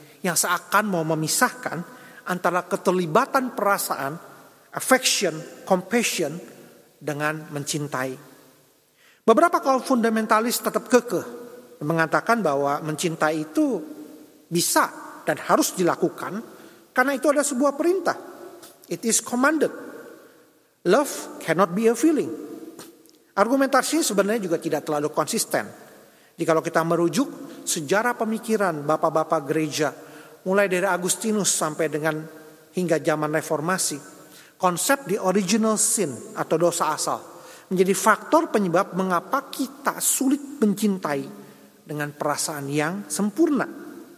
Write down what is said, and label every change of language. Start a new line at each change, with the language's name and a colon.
Indonesian: Yang seakan mau memisahkan antara keterlibatan perasaan, affection, compassion dengan mencintai. Beberapa kaum fundamentalis tetap kekeh mengatakan bahwa mencintai itu bisa dan harus dilakukan karena itu ada sebuah perintah.
English: It is commanded. Love cannot be a feeling.
Indonesian: Argumentasinya sebenarnya juga tidak terlalu konsisten. Jikalau kita merujuk sejarah pemikiran bapak-bapak gereja, mulai dari Agustinus sampai dengan hingga zaman reformasi, konsep the original sin atau dosa asal menjadi faktor penyebab mengapa kita sulit mencintai dengan perasaan yang sempurna.